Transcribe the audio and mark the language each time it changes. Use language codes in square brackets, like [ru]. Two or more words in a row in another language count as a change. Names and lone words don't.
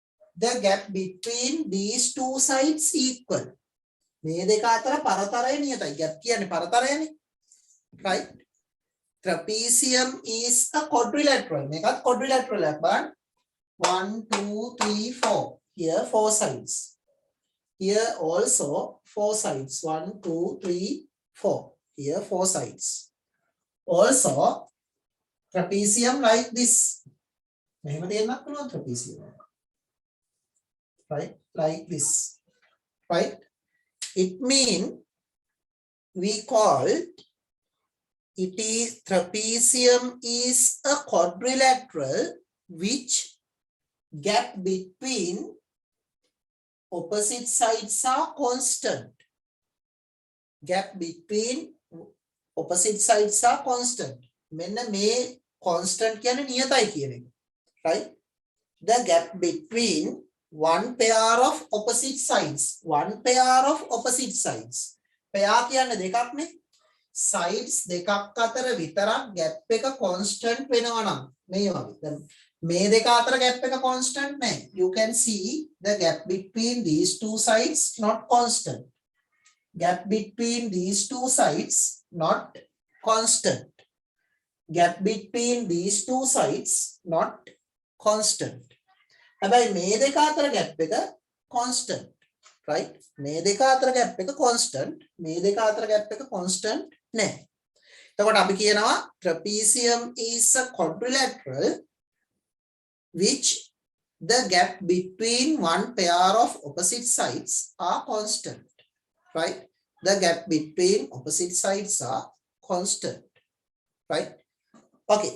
[en] the gap between these two sides equal. [si] මේ දෙක අතර පරතරය නියතයි. gap කියන්නේ පරතරයනේ. [en] Right? Trapezium is a quadrilateral. [si] මේකත් quadrilateral එකක් බලන්න. 1 2 3 4. [en] Here 4 sides. Here also 4 sides. 1 2 3 4. Here 4 sides. Also trapezium like this. [si] මෙහෙම දෙන්නත් පුළුවන් trapezium. Right? [en] Like this. Right? It means we call it is trapezium is a quadrilateral which gap between opposite sides are constant. Gap between opposite sides are constant. [si] මෙන්න මේ constant කියන්නේ නියතයි කියන එක. [en] Right? The gap between one pair of opposite sides. One pair of opposite sides. [si] pair කියන්නේ දෙකක් නේ. sides දෙකක් අතර විතරක් gap එක constant වෙනවා නම් මේ වගේ. දැන් මේ දෙක අතර gap එක constant නැහැ. [en] You can see the gap between these two sides not constant. Gap between these two sides not constant. Gap between these two sides not constant. [si] හැබැයි මේ දෙක අතර gap එක constant. Right? මේ දෙක අතර gap එක constant. මේ දෙක අතර gap එක constant නැහැ. [en] එතකොට අපි කියනවා trapezium is a quadrilateral which the gap between one pair of opposite sides are constant. Right? The gap between opposite sides are constant. Right? Okay.